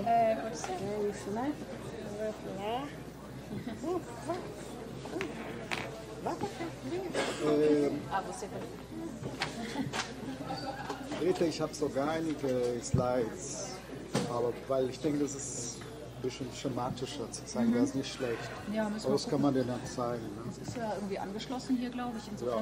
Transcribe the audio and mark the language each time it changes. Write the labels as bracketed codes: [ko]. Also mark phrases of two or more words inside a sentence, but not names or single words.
[pt] É, pode ser. É isso, né? Vai pra lá. Vai pra cá. Ah, você vai. [de] Rita, ich habe sogar einige Slides, aber weil ich denke, das ist ein bisschen schematischer zu zeigen, das ist nicht schlecht. Ja, aber das kann man dir dann zeigen. Ne? Das ist ja irgendwie angeschlossen hier, glaube ich. Insofern